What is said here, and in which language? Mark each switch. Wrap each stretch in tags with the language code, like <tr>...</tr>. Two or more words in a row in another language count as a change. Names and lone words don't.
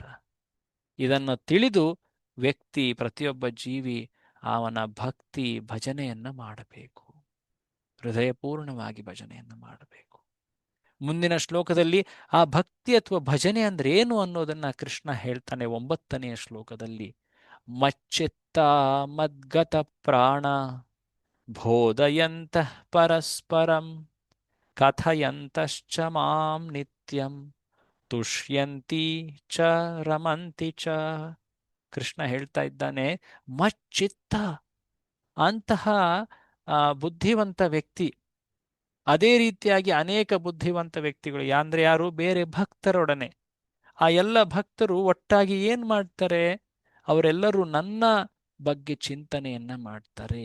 <kn>ಇದನ್ನು ತಿಳಿದು ವ್ಯಕ್ತಿ, ಪ್ರತಿಯೊಬ್ಬ ಜೀವಿ ಅವನ ಭಕ್ತಿ ಭಜನೆಯನ್ನ ಮಾಡಬೇಕು, ಹೃದಯಪೂರ್ಣವಾಗಿ ಭಜನೆಯನ್ನು ಮಾಡಬೇಕು. ಮುಂದಿನ ಶ್ಲೋಕದಲ್ಲಿ ಆ ಭಕ್ತಿ ಅಥವಾ ಭಜನೆ ಅಂದ್ರೆ ಏನು ಅನ್ನೋದನ್ನ ಕೃಷ್ಣ ಹೇಳ್ತಾನೆ 9ನೆಯ ಶ್ಲೋಕದಲ್ಲಿ.</kn> <sa>ಮಚ್ಚಿತ್ತ ಮದ್ಗತ ಪ್ರಾಣ ಬೋಧಯಂತಃ ಪರಸ್ಪರಂ ಕಥಯಂತಶ್ಚ ಮಾಂ ನಿತ್ಯಂ ತುಷ್ಯಂತಿ ಚ ರಮಂತಿ ಚ.</sa> <kn>ಕೃಷ್ಣ ಹೇಳ್ತಾ ಇದ್ದಾನೆ, ಮಚ್ಚಿತ್ತ, ಅಂತಹ ಬುದ್ಧಿವಂತ ವ್ಯಕ್ತಿ, ಅದೇ ರೀತಿಯಾಗಿ ಅನೇಕ ಬುದ್ಧಿವಂತ ವ್ಯಕ್ತಿಗಳು ಅಂದ್ರೆ ಯಾರು? ಬೇರೆ ಭಕ್ತರೊಡನೆ. ಆ ಎಲ್ಲ ಭಕ್ತರು ಒಟ್ಟಾಗಿ ಏನ್ ಮಾಡ್ತಾರೆ? ಅವರೆಲ್ಲರೂ ನನ್ನ ಬಗ್ಗೆ ಚಿಂತನೆಯನ್ನ ಮಾಡ್ತಾರೆ.</kn>